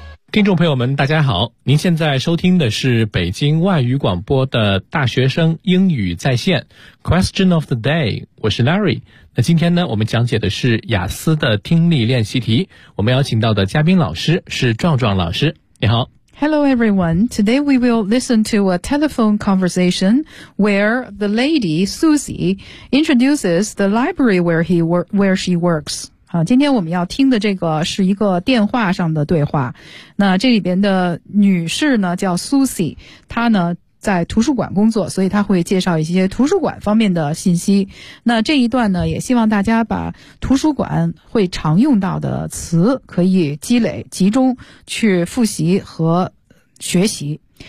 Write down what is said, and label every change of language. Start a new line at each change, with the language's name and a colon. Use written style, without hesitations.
Chinese: 听众朋友们大家好，您现在收听的是北京外语广播的大学生英语在线 Question of the day， 我是 Larry。那今天呢，我们讲解的是雅思的听力练习题，我们邀请到的嘉宾老师是壮壮老师，你好。
English: Hello everyone, today we will listen to a telephone conversation where the lady Susie introduces the library where, where she works.
Chinese: 今天我们要听的这个是一个电话上的对话，那这里边的女士呢叫 Susie， 她呢在图书馆工作，所以她会介绍一些图书馆方面的信息。那这一段呢，也希望大家把图书馆会常用到的词可以积累集中去复习和学习。